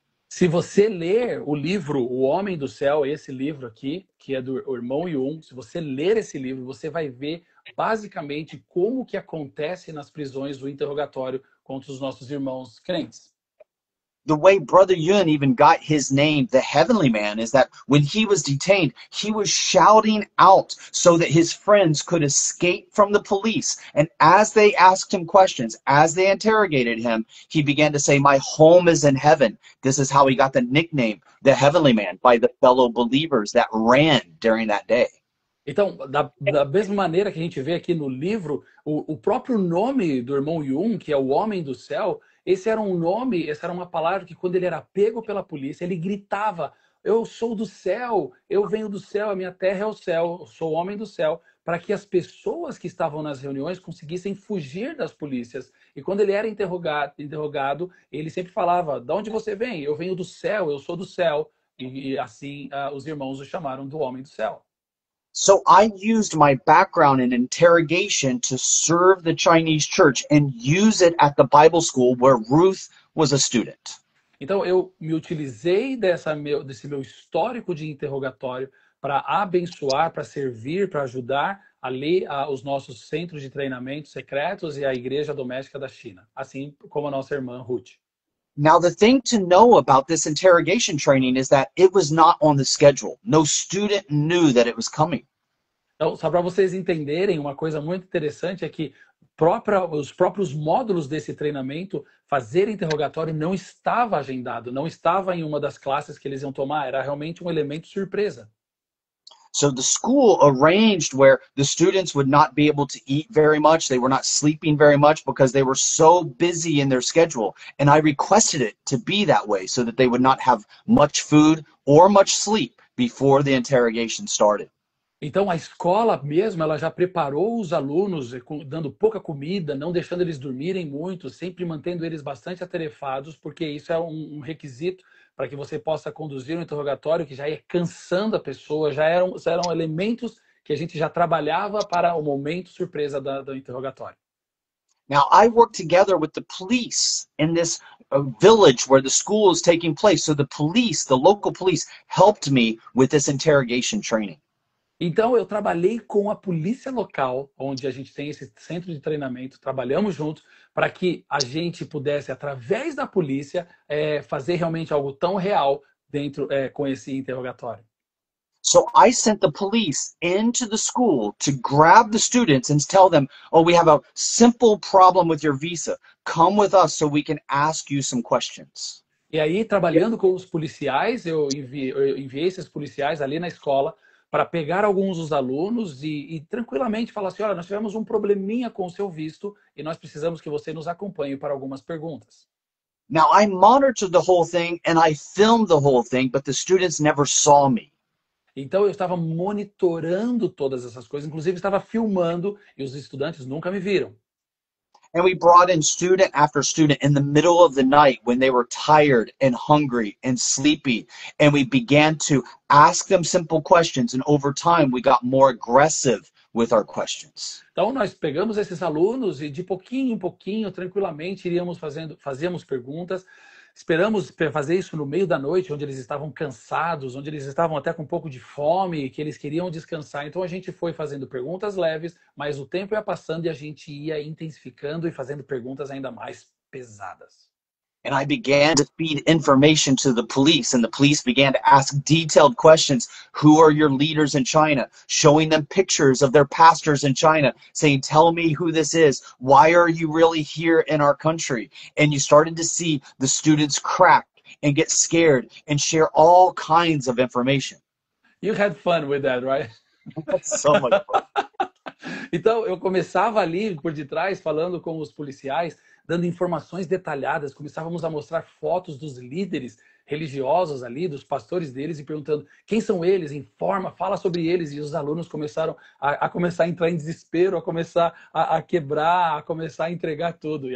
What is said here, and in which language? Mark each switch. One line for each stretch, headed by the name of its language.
Portuguese: Se você ler o livro O Homem do Céu, esse livro aqui, que é do irmão Yun, se você ler esse livro, você vai ver basicamente como que acontece nas prisões o interrogatório contra os nossos irmãos crentes.
English: the way Brother Yun even got his name, the Heavenly Man, is that when he was detained, he was shouting out so that his friends could escape from the police. And as they asked him questions, as they interrogated him, he began to say, "My home is in heaven." This is how he got the nickname, the Heavenly Man, by the fellow believers that ran during that day.
Portuguese: Então, da mesma maneira que a gente vê aqui no livro, o próprio nome do irmão Yun, que é o Homem do Céu, esse era um nome, essa era uma palavra que quando ele era pego pela polícia, ele gritava: eu sou do céu, eu venho do céu, a minha terra é o céu, eu sou o homem do céu, para que as pessoas que estavam nas reuniões conseguissem fugir das polícias. E quando ele era interrogado, ele sempre falava: de onde você vem? Eu venho do céu, eu sou do céu. E assim os irmãos o chamaram do Homem do Céu.
English: So I used my background in interrogation to serve the Chinese church and use it at the Bible school where Ruth was a student.
Portuguese: Então, eu me utilizei desse meu histórico de interrogatório para abençoar, para servir, para ajudar ali os nossos centros de treinamento secretos e a Igreja Doméstica da China, assim como a nossa irmã Ruth.
English: Now, the thing to know about this interrogation training is that it was not on the schedule. No student knew that it was coming.
Portuguese: Então, só para vocês entenderem, uma coisa muito interessante é que os próprios módulos desse treinamento, fazer interrogatório não estava agendado, não estava em uma das classes que eles iam tomar, era realmente um elemento surpresa.
English: So the school arranged where the students would not be able to eat very much. They were not sleeping very much because they were so busy in their schedule. And I requested it to be that way so that they would not have much food or much sleep before the interrogation started.
Portuguese: Então, a escola mesmo, ela já preparou os alunos, dando pouca comida, não deixando eles dormirem muito, sempre mantendo eles bastante atarefados, porque isso é um requisito para que você possa conduzir um interrogatório que já ia cansando a pessoa, já eram elementos que a gente já trabalhava para o momento surpresa do interrogatório.
English: Now, I work together with the police in this village where the school is taking place. So the police, the local police, helped me with this interrogation training.
Portuguese: Então, eu trabalhei com a polícia local, onde a gente tem esse centro de treinamento, trabalhamos juntos para que a gente pudesse, através da polícia, fazer realmente algo tão real dentro com esse interrogatório.
English: So I sent the police into the school to grab the students and tell them, "Oh, we have a simple problem with your visa. Come with us so we can ask you some questions."
Portuguese: E aí, trabalhando com os policiais, eu enviei esses policiais ali na escola para pegar alguns dos alunos e tranquilamente falar assim: olha, nós tivemos um probleminha com o seu visto e nós precisamos que você nos acompanhe para algumas perguntas.
English: Now, I monitored the whole thing and I filmed the whole thing, but the students never saw me.
Portuguese: Então eu estava monitorando todas essas coisas, inclusive estava filmando e os estudantes nunca me viram.
English: And we brought in student after student in the middle of the night when they were tired and hungry and sleepy. And we began to ask them simple questions. And over time, we got more aggressive with our questions.
Portuguese: Então nós pegamos esses alunos e de pouquinho em pouquinho, tranquilamente, fazíamos perguntas. Esperamos fazer isso no meio da noite, onde eles estavam cansados, onde eles estavam até com um pouco de fome, que eles queriam descansar. Então a gente foi fazendo perguntas leves, mas o tempo ia passando e a gente ia intensificando e fazendo perguntas ainda mais pesadas.
English: And I began to feed information to the police, and the police began to ask detailed questions. Who are your leaders in China? Showing them pictures of their pastors in China, saying, "Tell me who this is. Why are you really here in our country?" And you started to see the students crack and get scared and share all kinds of information. You had fun with that, right? So much fun.
Portuguese: Então, eu começava ali por detrás, falando com os policiais, dando informações detalhadas, começávamos a mostrar fotos dos líderes religiosos ali, dos pastores deles, e perguntando quem são eles, informa, fala sobre eles, e os alunos começaram a começar a entrar em desespero, a começar a quebrar, a começar a entregar tudo.